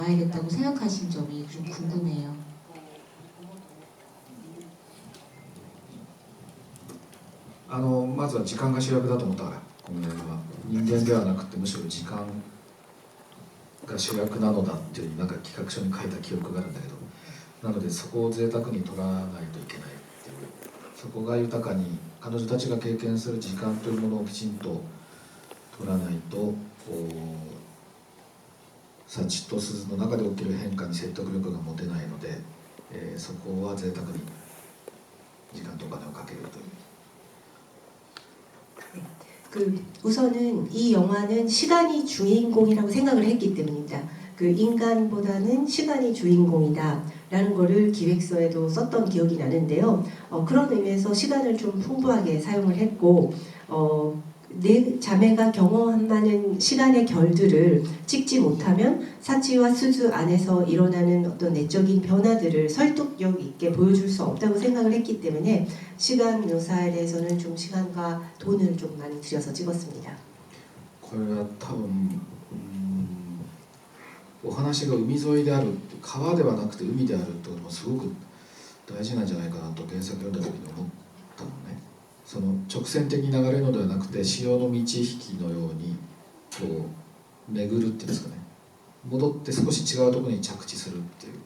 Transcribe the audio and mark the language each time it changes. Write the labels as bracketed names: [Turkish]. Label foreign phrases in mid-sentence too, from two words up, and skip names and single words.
[Korean] 봐야겠다고 생각하신 점이 좀 궁금해요. [Japanese] まずは時間が主役だと思ったから、この映画は人間ではなくてむしろ時間が主役なのだっていうなんか企画書に書いた記憶があるんだけど、なのでそこを贅沢に取らないといけないっていう、そこが豊かに彼女たちが経験する時間というものをきちんと取らないと、幸と鈴の中で起きる変化に説得力が持てないので、そこは贅沢に時間とお金をかけるという。 [Korean] 우선은 이 영화는 시간이 주인공이라고 생각을 했기 때문입니다. 인간보다는 시간이 주인공이다라는 거를 기획서에도 썼던 기억이 나는데요. 그런 의미에서 시간을 좀 풍부하게 사용을 했고, 네 자매가 경험한 많은 시간의 결들을 찍지 못하면 사치와 수주 안에서 일어나는 어떤 내적인 변화들을 설득력 있게 보여줄 수 없다고 생각을 했기 때문에 시간 묘사에 대해서는 좀 시간과 돈을 좀 많이 들여서 찍었습니다. [Japanese] これは多分お話が海沿いである、川ではなくて海であるというのもすごく大事なんじゃないかなと原作読んだ時に思ったのね。その直線的に流れるのではなくて潮の満ち引きのようにこう巡るっていうんですかね、戻って少し違うところに着地するっていう。